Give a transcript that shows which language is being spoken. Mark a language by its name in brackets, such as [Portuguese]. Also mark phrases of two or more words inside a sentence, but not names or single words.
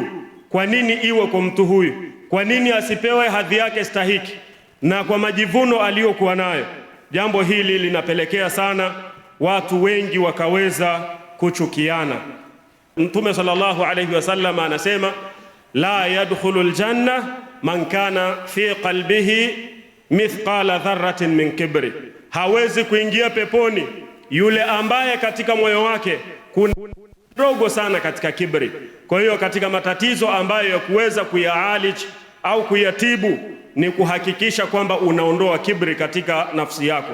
[Swahili] Kwa nini iwe kwa mtu huyu? Kwa nini asipewe hadhi yake stahiki na kwa majivuno aliyokuwa nayo? Jambo hili linapelekea sana watu wengi wakaweza kuchukiana. Mtume [Arabic] صلى الله عليه وسلم [Swahili] anasema, [Arabic] لا يدخل الجنة من كان في قلبه مثقال ذرة من كبر, [Swahili] hawezi kuingia peponi yule ambaye katika moyo wake kuna dogo sana katika kibri. Kwa hiyo katika matatizo ambayo ya kuweza kuyaalij au kuyatibu ni kuhakikisha kwamba unaondoa kibri katika nafsi yako.